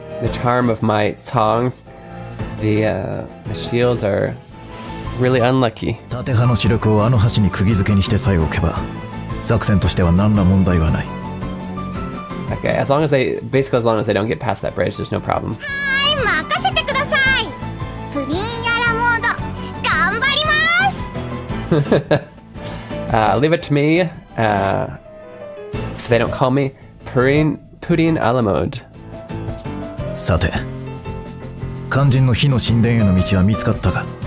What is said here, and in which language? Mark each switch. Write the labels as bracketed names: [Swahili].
[English] The charm of my songs, the shields are really unlucky. [Japanese] 縦派の主力をあの橋に釘付けにしてさえおけば作戦としては何ら問題はない [English] Okay, as long as they don't get past that bridge, there's no problem. [Japanese] はい任せてくださいプリンヤラモード頑張ります [English] Leave it to me. If they don't call me Pudding a la mode. [Japanese] さて肝心の火の神殿への道は見つかったか